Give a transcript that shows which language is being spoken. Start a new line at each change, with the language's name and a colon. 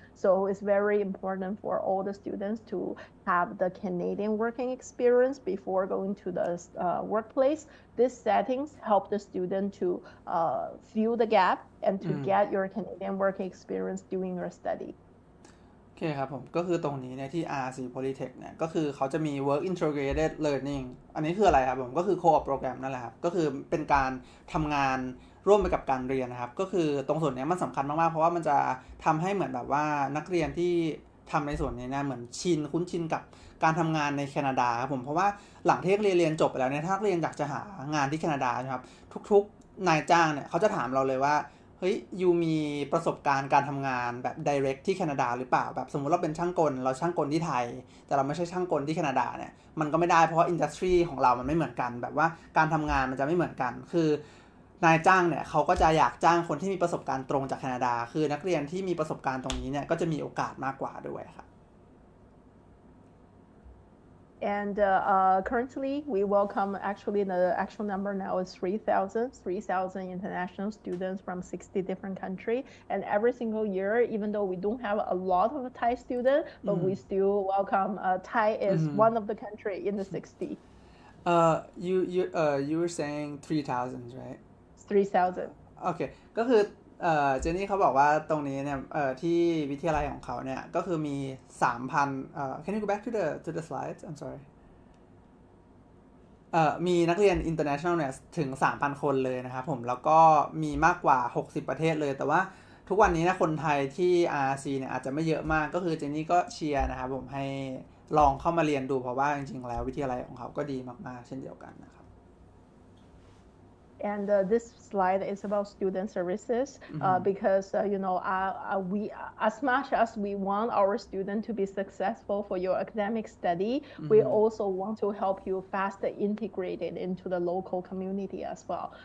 English: So it's very important for all the students to have the Canadian working experience before going to the workplace. These settings help the student to fill the gap and to get your Canadian working experience during your study.
Thai: โอเคครับผมก็คือตรงนี้เนี่ยที่ RRC Polytech เนี่ยก็คือเขาจะมี Work Integrated Learning อันนี้คืออะไรครับผมก็คือ Co-op Program นั่นแหละครับก็คือเป็นการทำงานร่วมไปกับการเรียนนะครับก็คือตรงส่วนนี้มันสำคัญมากๆเพราะว่ามันจะทำให้เหมือนแบบว่านักเรียนที่ ทำในส่วนนี้นะเหมือนคุ้นชินกับการทำงานในแคนาดาครับผมเพราะว่าหลังที่นักเรียนจบไปแล้วเนี่ยถ้านักเรียนอยากจะหางานที่แคนาดาครับทุกๆนายจ้างเนี่ยเขาจะถามเราเลยว่าเฮ้ยยูมีประสบการณ์การทำงานแบบ direct ที่แคนาดาหรือเปล่าแบบสมมุติเราเป็นช่างกลเราช่างกลที่ไทยแต่เราไม่ใช่ช่างกลที่แคนาดาเนี่ยมันก็ไม่ได้เพราะว่าอินดัสทรีของเรามันไม่เหมือนกันแบบว่าการทำงานมันจะไม่เหมือนกันคือ นายจ้างเนี่ยเขาก็จะอยากจ้างคนที่มีประสบการณ์ตรงจากแคนาดาคือนักเรียนที่มีประสบการณ์ตรงนี้เนี่ยก็จะมีโอกาสมากกว่าด้วยครับ
English: And currently, we welcome actually the actual number now is 3,000 international students from 60 different countries. And every single year, even though we don't have a lot of Thai students, but we still welcome Thai is one of the country in the 60. You were saying 3,000, right? 3,000.
Thai: โอเคก็คือเจนนี่เขาบอกว่าตรงนี้เนี่ยที่วิทยาลัยของเขาเนี่ยก็คือมี 3,000
English: Can you go back to the slides? I'm sorry.
Thai: มีนักเรียน international เนี่ยถึง 3,000 คนเลยนะครับผมแล้วก็มีมากกว่า60ประเทศเลยแต่ว่าทุกวันนี้นะคนไทยที่ RRC เนี่ยอาจจะไม่เยอะมากก็คือเจนนี่ก็เชียร์นะครับผมให้ลองเข้ามาเรียนดูเพราะว่าจริงๆแล้ววิทยาลัยของเขาก็ดีมากๆเช่นเดียวกันนะครับ
English: And this slide is about student services because we as much as we want our student to be successful for your academic study, we also want to help you faster integrated into the local community as well.